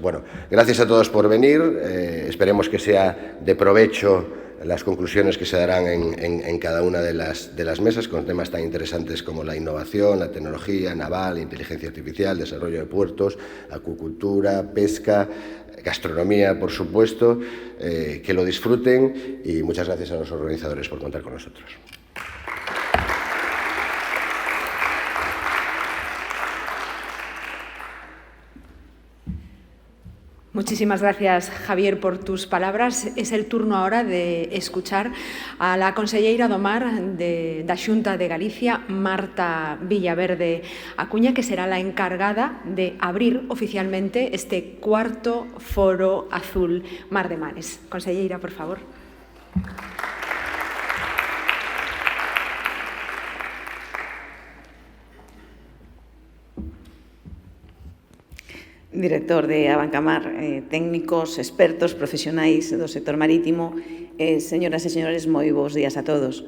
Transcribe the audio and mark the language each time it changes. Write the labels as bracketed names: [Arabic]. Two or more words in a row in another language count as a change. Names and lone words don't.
[Spanish] Bueno, gracias a todos por venir, esperemos que sea de provecho las conclusiones que se darán en cada una de las mesas con temas tan interesantes como la innovación, la tecnología naval, inteligencia artificial, desarrollo de puertos, acuicultura, pesca, gastronomía, por supuesto, que lo disfruten, y muchas gracias a los organizadores por contar con nosotros. Muchísimas gracias, Javier, por tus palabras. Es el turno ahora de escuchar a la conselleira do Mar da Xunta de Galicia, Marta Villaverde Acuña, que será la encargada de abrir oficialmente este cuarto Foro Azul Mar de Mares. Conselleira, por favor. [Galician] Director de Abancamar, técnicos, expertos, profesionais do sector marítimo, señoras e señores, moi bons días a todos.